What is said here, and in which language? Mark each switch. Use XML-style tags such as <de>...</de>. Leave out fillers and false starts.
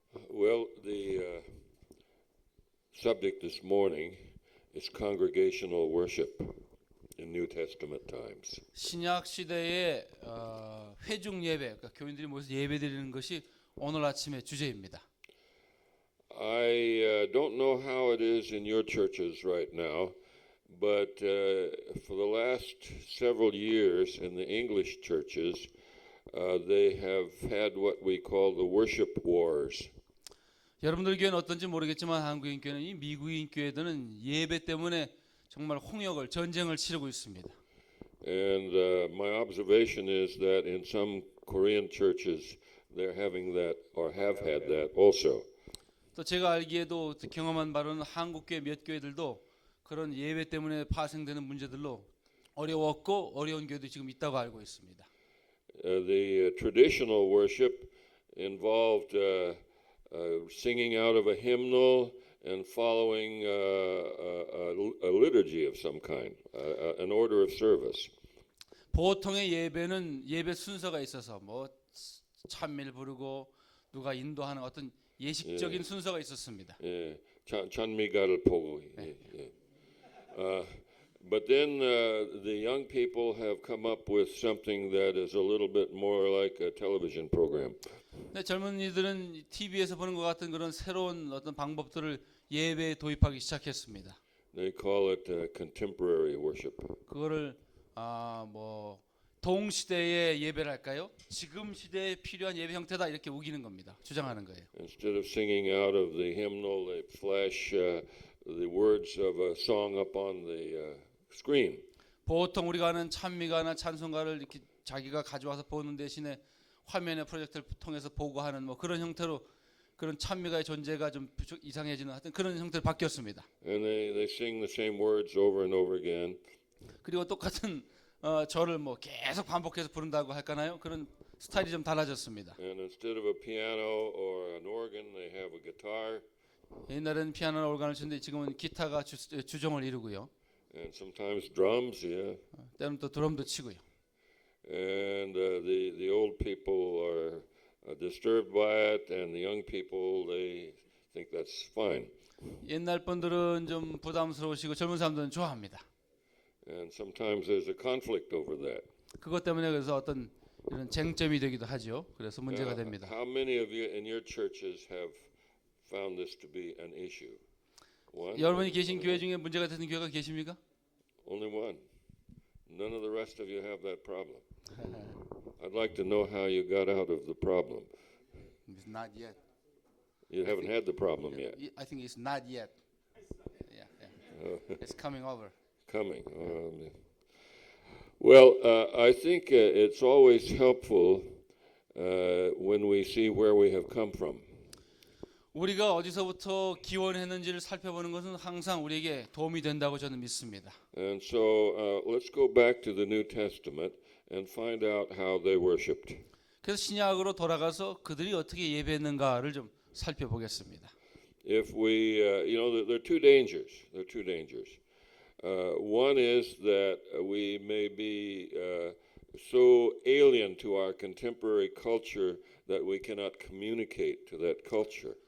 <en>Well, the subject this morning is congregational worship in New Testament times.</en> <ko>신약 시대의 회중 예배, 그러니까 교인들이 모여서 예배드리는 것이 오늘 아침의 주제입니다.</ko> <en>I don't know how it is in your churches right now, but for the last several years in the English churches, they have had what we call the worship wars.</en> <ko>여러분들 교회는 어떤지 모르겠지만 한국인 교회는 이 미국인 교회들은 예배 때문에 정말 홍역을 전쟁을 치르고 있습니다.</ko> <en>And my observation is that in some Korean churches, they're having that or have had that also.</en> <ko>또 제가 알기에도 경험한 바로는 한국 교회 몇 교회들도 그런 예배 때문에 파생되는 문제들로 어려웠고 어려운 교회도 지금 있다고 알고 있습니다.</ko> <en>The traditional worship involved singing out of a hymnal and following a liturgy of some kind, an order of service.</en> <ko>보통의 예배는 예배 순서가 있어서 뭐 찬미를 부르고 누가 인도하는 어떤 예식적인 순서가 있었습니다. 예, 찬미가를 보고. 예, 예.</ko> <en>But then the young people have come up with something that is a little bit more like a television program.</en> <ko>네, 젊은이들은 TV에서 보는 것 같은 그런 새로운 어떤 방법들을 예배에 도입하기 시작했습니다.</ko> <en>They call it contemporary worship.</en> <ko>그거를 뭐 동시대의 예배를 할까요? 지금 시대에 필요한 예배 형태다 이렇게 우기는 겁니다. 주장하는 거예요.</ko> <en>Instead of singing out of the hymnal, they flash the words of a song up on the screen.</en> <ko>보통 우리가 하는 찬미가나 찬송가를 이렇게 자기가 가져와서 보는 대신에 화면에 프로젝터를 통해서 보고 하는 뭐 그런 형태로 그런 찬미가의 존재가 좀 이상해지는 하여튼 그런 형태로 바뀌었습니다.</ko> <en>And they sing the same words over and over again.</en> <ko>그리고 똑같은 절을 뭐 계속 반복해서 부른다고 할까나요? 그런 스타일이 좀 달라졌습니다.</ko> <en>And instead of a piano or an organ, they have a guitar.</en> <ko>옛날에는 피아노나 올간을 치는데 지금은 기타가 주종을 이루고요.</ko> <en>And sometimes drums, yeah.</en> <ko>때로는 또 드럼도 치고요.</ko> <en>And the old people are disturbed by it, and the young people they think that's fine.</en> <ko>옛날 분들은 좀 부담스러우시고 젊은 사람들은 좋아합니다. And sometimes there's a conflict over that. 그것 때문에 그래서 어떤 이런 쟁점이 되기도 하죠. 그래서 문제가 됩니다.</ko> <en>How many of you in your churches have found this to be an issue? One?</en> <ko>여러분이 계신 교회 중에 문제가 되는 교회가 계십니까?</ko> <en>Only one. None of the rest of you have that problem. I'd like to know how you got out of the problem. It's not yet. You haven't had the problem yet. I think it's not yet. Yeah. It's coming over. Coming. Well, I think it's always helpful when we see where we have come from.</en> <ko>우리가 어디서부터 기원했는지를 살펴보는 것은 항상 우리에게 도움이 된다고 저는 믿습니다.</ko> <en>And so let's go back to the New Testament and find out how they worshipped.</en> <ko>그래서 신약으로 돌아가서 그들이 어떻게 예배했는가를 좀 살펴보겠습니다.</ko> <en>If we, there are two dangers. There are two dangers. One is that we may be so alien to our contemporary culture that we cannot communicate to that culture.</en>